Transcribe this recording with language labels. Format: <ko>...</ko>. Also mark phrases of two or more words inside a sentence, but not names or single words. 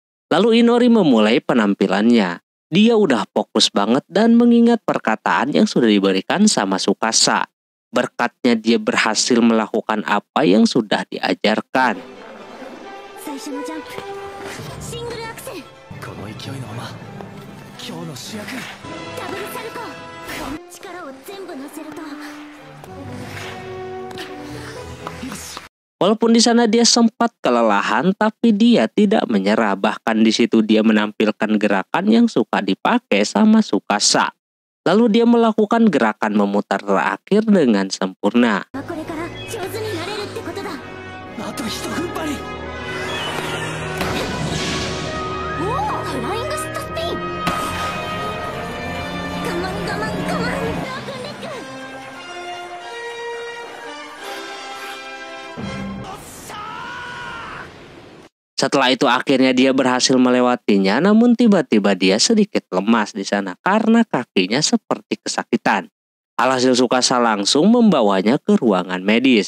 <id>Lalu Inori memulai penampilannya. Dia udah fokus banget dan mengingat perkataan yang sudah diberikan sama Tsukasa. Berkatnya dia berhasil melakukan apa yang sudah diajarkan.</id> <ja>勢いのまま今日の主役ダブルサルコー力を全部乗せると</ja> <id>Walaupun di sana dia sempat kelelahan, tapi dia tidak menyerah. Bahkan di situ dia menampilkan gerakan yang suka dipakai sama Tsukasa. Lalu dia melakukan gerakan memutar terakhir dengan sempurna.</id> <ja>これから上手になれるってことだ。あと一踏ん張り。おお、フライングシットスピン。我慢我慢我慢。ロークンレッグ。</ja> <id>Setelah itu akhirnya dia berhasil melewatinya, namun tiba-tiba dia sedikit lemas di sana karena kakinya seperti kesakitan. Alhasil Tsukasa langsung membawanya ke ruangan medis.</id>